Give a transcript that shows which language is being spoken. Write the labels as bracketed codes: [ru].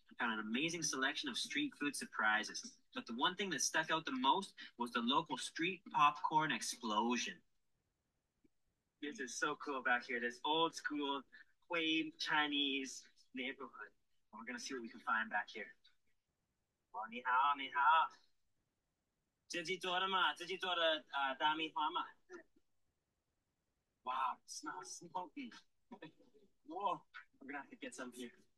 [en] I found an amazing selection of street food surprises. But the one thing that stuck out the most was the local street popcorn explosion. This is so cool back here. This old school Hui Chinese neighborhood. And we're gonna see what we can find back here. [zh] Oh, 你好，你好，自己做的吗？自己做的大米花吗？ [en] Wow, it smells smoky. Whoa, we're gonna have to get some here.